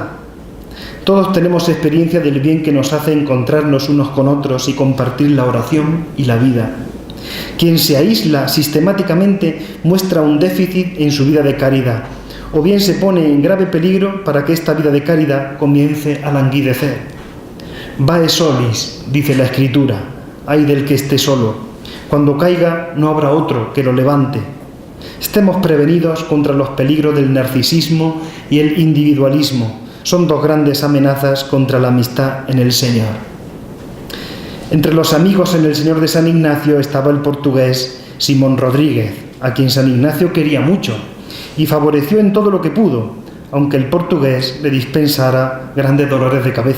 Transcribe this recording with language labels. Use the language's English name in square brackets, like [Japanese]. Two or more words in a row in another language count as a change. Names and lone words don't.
[Spanish] Todos tenemos experiencia del bien que nos hace encontrarnos unos con otros y compartir la oración y la vida. Quien se aísla sistemáticamente muestra un déficit en su vida de caridad, o bien se pone en grave peligro para que esta vida de caridad comience a languidecer. [Latin] Vae solis, [Spanish] dice la Escritura, ay del que esté solo. Cuando caiga no habrá otro que lo levante. Estemos prevenidos contra los peligros del narcisismo y el individualismo. Son dos grandes amenazas contra la amistad en el Señor. Entre los amigos en el Señor de San Ignacio estaba el portugués Simón Rodríguez, a quien San Ignacio quería mucho y favoreció en todo lo que pudo, aunque el portugués le dispensara grandes dolores de cabeza.